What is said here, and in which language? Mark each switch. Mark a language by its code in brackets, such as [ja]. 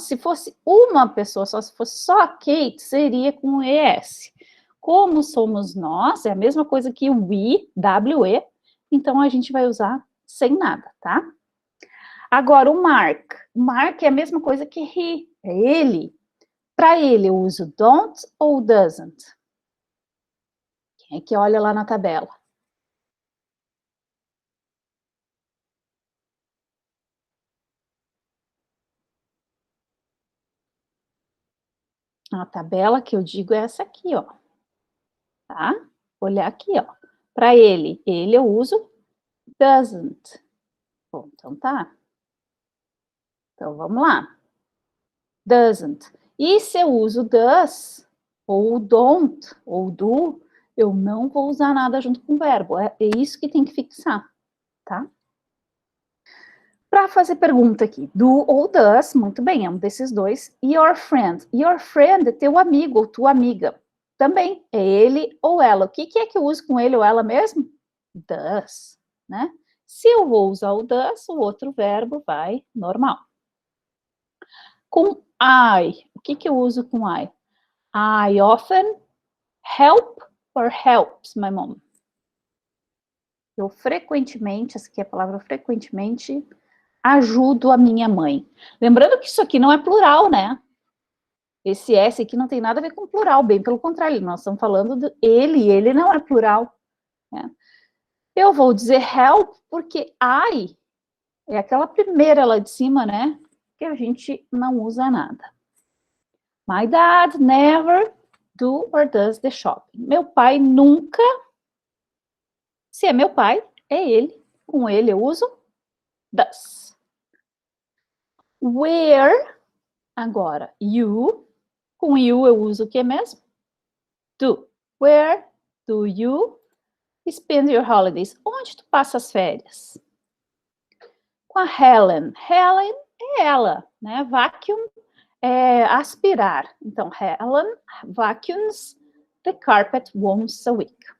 [pt] Se fosse uma pessoa só, se fosse só a Kate, seria com ES. Como somos nós, é a mesma coisa que o we, W-E, então a gente vai usar sem nada, tá? Agora, o Mark. Mark é a mesma coisa que he, é ele. Para ele, eu uso don't ou doesn't? Quem é que olha lá na tabela? A tabela que eu digo é essa aqui, ó. Tá? Olhar aqui, ó. Para ele eu uso doesn't. Bom, então tá. Então vamos lá. Doesn't. E se eu uso does, ou don't, ou do, eu não vou usar nada junto com o verbo. É isso que tem que fixar, tá? Para fazer pergunta aqui, do ou does, muito bem, é um desses dois. Your friend. Your friend é teu amigo ou tua amiga. Também é ele ou ela. O que é que eu uso com ele ou ela mesmo? Does, né? Se eu vou usar o does, o outro verbo vai normal. Com I, o que eu uso com I? [en] I often help or helps my mom. [pt] Eu frequentemente, essa aqui é a palavra frequentemente, ajudo a minha mãe. Lembrando que isso aqui não é plural, né? Esse S aqui não tem nada a ver com plural, bem pelo contrário, nós estamos falando de ele não é plural. Né? Eu vou dizer help porque I é aquela primeira lá de cima, né? Que a gente não usa nada. [en] My dad never do or does the shopping. [pt] Meu pai nunca, se é meu pai, é ele. Com ele eu uso does. Where, agora, you, com you eu uso o que mesmo? Do. [en] Where do you spend your holidays? [pt] Onde tu passa as férias? Com a Helen. Helen é ela, né? Vacuum é aspirar. [en] Então, Helen vacuums the carpet once a week.